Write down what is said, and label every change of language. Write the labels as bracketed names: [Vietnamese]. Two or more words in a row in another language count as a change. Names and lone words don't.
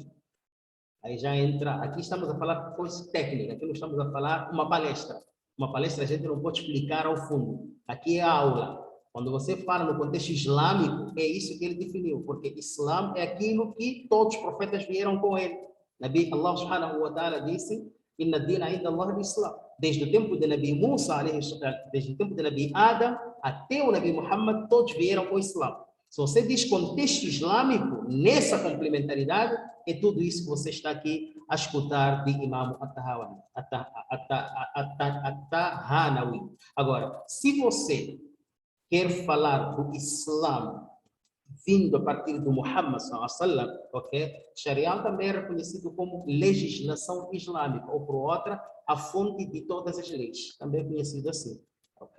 [Portuguese] Aí já entra, aqui estamos a falar coisa técnica, aqui não estamos a falar uma palestra. Uma palestra a gente não pode explicar ao fundo. Aqui é a aula. Quando você fala no contexto islâmico, é isso que ele definiu, porque Islã é aquilo que todos os profetas vieram com ele. Nabi Allah [Arabic] سبحانه وتعالى [Portuguese] disse, [Arabic] إن الدين عند الله الإسلام. [Portuguese] Desde o tempo de Nabi Musa, desde o tempo de Nabi Adam até o Nabi Muhammad, todos vieram com o Islã. Se você diz contexto islâmico, nessa complementaridade, é tudo isso que você está aqui a escutar de Imam At-Tahanawi. Agora, se você quer falar do Islã vindo a partir do Muhammad sallallahu, ok? Sharia também é reconhecido como legislação islâmica, ou por outra, a fonte de todas as leis, também é conhecido assim, ok?